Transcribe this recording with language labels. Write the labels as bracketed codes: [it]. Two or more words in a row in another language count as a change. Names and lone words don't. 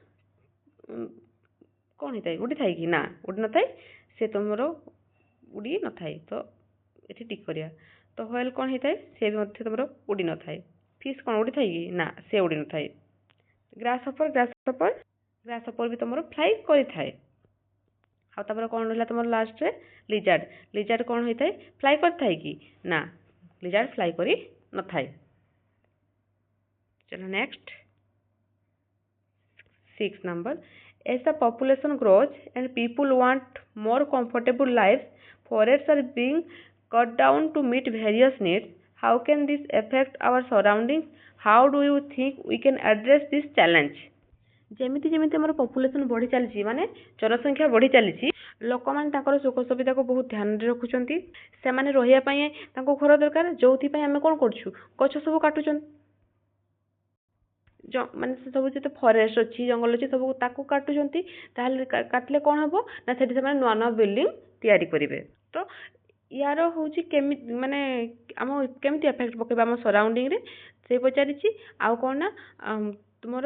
[or] କ'ଣ ହେଇଥାଏ ଉଡ଼ିଥାଏ କି ନା ଉଡ଼ି ନଥାଏ ସେ ତୁମର ଉଡ଼ି ନଥାଏ ତ ଏଠି ଟିକ୍ କରିବା ତ ହ୍ୱେଲ୍ କ'ଣ ହେଇଥାଏ ସେ ବି ମଧ୍ୟ ତୁମର ଉଡ଼ି ନଥାଏ ଫିସ୍ କ'ଣ ଉଡ଼ିଥାଏ କି ନା ସେ ଉଡ଼ି ନଥାଏ ଗ୍ରାସହପର ବି ତୁମର ଫ୍ଲାଏ କରିଥାଏ ଆଉ ତାପରେ କ'ଣ ରହିଲା ତୁମର ଲାଷ୍ଟରେ ଲିଜାର୍ଡ କ'ଣ ହେଇଥାଏ ଫ୍ଲାଏ କରିଥାଏ କି ନା [en] lizard fly [or] କରି ନଥାଏ [en] चलो नेक्स्ट 6 number as the population grows and people want more comfortable lives forests are being cut down to meet various needs how can this affect our surroundings how do you think we can address this challenge [or] ଯେମିତି ଯେମିତି ଆମର ପପୁଲେସନ୍ ବଢ଼ି ଚାଲିଛି ମାନେ ଜନସଂଖ୍ୟା ବଢ଼ି ଚାଲିଛି ଲୋକମାନେ ତାଙ୍କର ସୁଖ ସୁବିଧାକୁ ବହୁତ ଧ୍ୟାନରେ ରଖୁଛନ୍ତି ସେମାନେ ରହିବା ପାଇଁ ତାଙ୍କୁ ଘର ଦରକାର ଯୋଉଥିପାଇଁ ଆମେ କ'ଣ କରୁଛୁ ଗଛ ସବୁ କାଟୁଛନ୍ତି ମାନେ ସେ ସବୁ ଯେତେ ଫରେଷ୍ଟ ଅଛି ଜଙ୍ଗଲ ଅଛି ସବୁ ତାକୁ କାଟୁଛନ୍ତି ତାହେଲେ କାଟିଲେ କ'ଣ ହେବ ନା ସେଠି ସେମାନେ ନୂଆ ନୂଆ ବିଲ୍ଡିଂ ତିଆରି କରିବେ ତ ୟାର ହେଉଛି କେମିତି ମାନେ ଆମ କେମିତି ଏଫେକ୍ଟ ପକେଇବା ଆମ ସରାଉଣ୍ଡିଂରେ ସେ ପଚାରିଛି ଆଉ କ'ଣ ନା ତୁମର